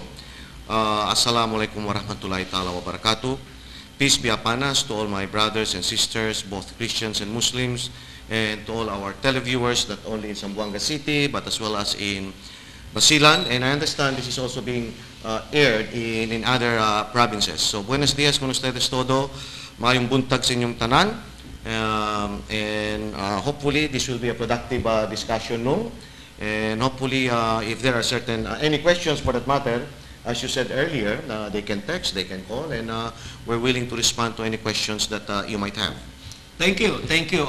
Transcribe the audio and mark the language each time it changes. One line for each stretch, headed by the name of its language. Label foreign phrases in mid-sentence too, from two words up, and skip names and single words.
Arabic: السلام عليكم ورحمة الله تعالى وبركاته.
English: Peace be upon us to all my brothers and sisters, both Christians and Muslims, and to all our televiewers, not only in Zamboanga City, but as well as in Basilan. And I understand this is also being aired in other provinces. So,
Chavacano: buenos dias con ustedes todo.
Cebuano: Mayong buntag sa inyong tanan.
English: And hopefully, this will be a productive discussion, no? And hopefully, if there are certain, any questions for that matter, as you said earlier, they can text, they can call, and we're willing to respond to any questions that you might have. Thank you, thank you.